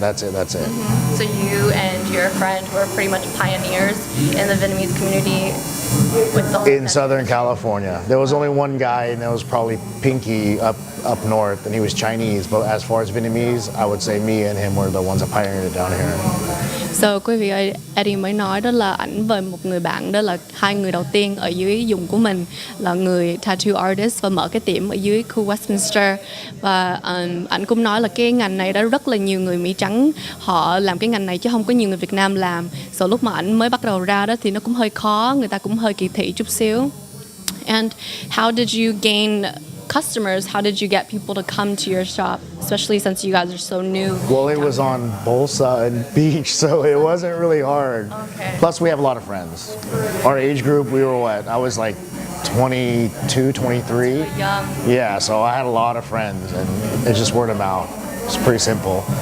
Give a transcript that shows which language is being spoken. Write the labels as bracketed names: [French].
[English] So you and your friend were pretty much pioneers in the Vietnamese community with the whole in Southern California. There was only one guy, and that was probably Pinky up north, and he was Chinese. But as far as Vietnamese, I would say me and him were the ones that pioneered it down here. [Vietnamese] So quý vị ơi, Eddie mới nói đó là ảnh và một người bạn đó là hai người đầu tiên ở dưới vùng của mình là người tattoo artist và mở cái tiệm ở dưới khu Westminster. Và ảnh cũng nói là cái ngành này đó rất là nhiều người Mỹ trắng họ làm cái ngành này chứ không có nhiều người Việt Nam làm. So lúc mà ảnh mới bắt đầu ra đó thì nó cũng hơi khó, người ta cũng hơi kỳ thị chút xíu. [English] And how did you gain customers? How did you get people to come to your shop, especially since you guys are so new? Well, it was on Bolsa and Beach, so it wasn't really hard. Okay. Plus, we have a lot of friends. Our age group, we were what? I was like 22, 23. Young. Yeah, so I had a lot of friends, and it's just word of mouth. It's pretty simple.